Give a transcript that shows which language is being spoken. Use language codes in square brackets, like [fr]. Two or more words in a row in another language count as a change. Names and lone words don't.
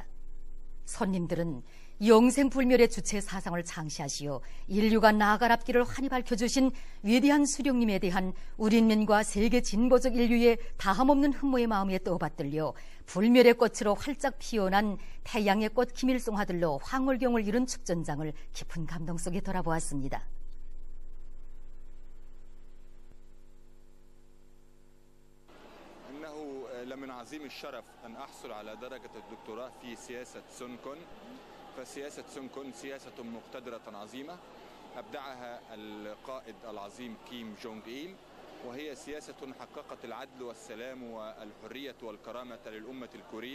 [ko] 손님들은 영생불멸의 주체사상을 창시하시어 인류가 나아갈 앞길을 환히 밝혀주신 위대한 수령님에 대한 우리민과 세계 진보적 인류의 다함없는 흠모의 마음에 떠받들려 불멸의 꽃으로 활짝 피어난 태양의 꽃 김일성화들로 황홀경을 이룬 축전장을 깊은 감동 속에 돌아보았습니다. [ar] من عظيم الشرف أن أحصل على درجة الدكتوراه في سياسة سونكون. فسياسة سونكون سياسة مقتدرة عظيمة أبدعها القائد العظيم كيم جونغ إيل، وهي سياسة حققت العدل والسلام والحرية والكرامة للأمة الكورية.